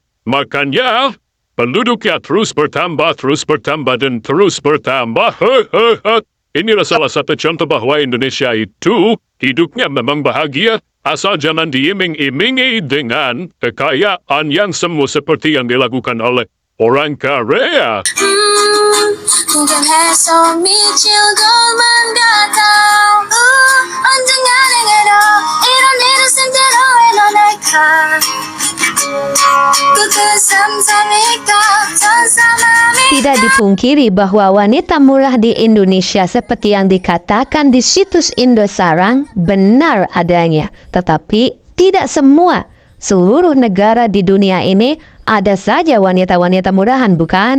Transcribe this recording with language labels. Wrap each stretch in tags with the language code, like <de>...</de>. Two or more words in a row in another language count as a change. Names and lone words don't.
<id>Makanya penduduknya terus bertambah dan terus bertambah. Inilah salah satu contoh bahwa Indonesia itu hidupnya memang bahagia asal jangan diiming-imingi dengan kekayaan yang semu seperti yang dilakukan oleh orang Korea. mungkin esok</id> <ko>미칠 것만 같아 언젠가 내게로 이런 일을 생대로의 너네가</ko> <id>Tidak dipungkiri bahwa wanita murah di Indonesia seperti yang dikatakan di situs Indosarang benar adanya. Tetapi tidak semua. Seluruh negara di dunia ini ada saja wanita-wanita murahan, bukan?</id>